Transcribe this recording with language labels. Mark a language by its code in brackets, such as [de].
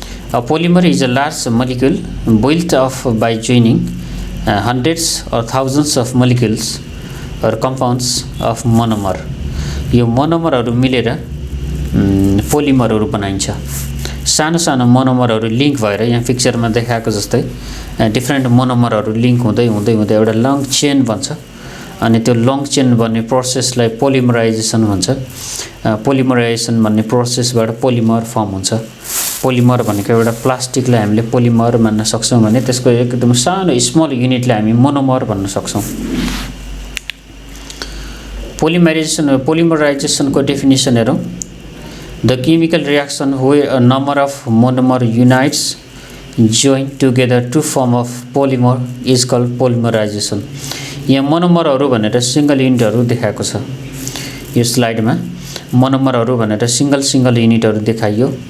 [en] A polymer is a large molecule built up by joining hundreds or thousands of molecules or compounds of monomer. [ne] यो मोनोमरहरु मिलेर पोलिमरहरु बनाइन्छ। सानो सानो मोनोमरहरु link भएर यहाँ पिक्चरमा देखाएको जस्तै डिफरेन्ट मोनोमरहरु लिंक हुँदै हुँदै हुँदै एउटा लङ चेन बन्छ। अनि त्यो लङ चेन बन्ने प्रोसेसलाई पोलिमराइजेसन भन्छ। पोलिमराइजेसन भन्ने प्रोसेसबाट पोलिमर फर्म हुन्छ। पोलिमर भनेको एउटा प्लास्टिकलाई हामीले पोलिमर भन्न सक्छौं भने त्यसको एकदम सानो स्मल युनिटलाई हामी मोनोमर भन्न सक्छौं। पोलिमराइजेसन को डेफिनेसन हेरौं। [en] The chemical reaction where a number of monomer units join together to form a polymer is called polymerization. [ne] यहाँ मोनोमरहरु भनेर सिंगल युनिटहरु देखाएको छ। यो स्लाइडमा मोनोमरहरु भनेर सिंगल युनिटहरु देखाइयो।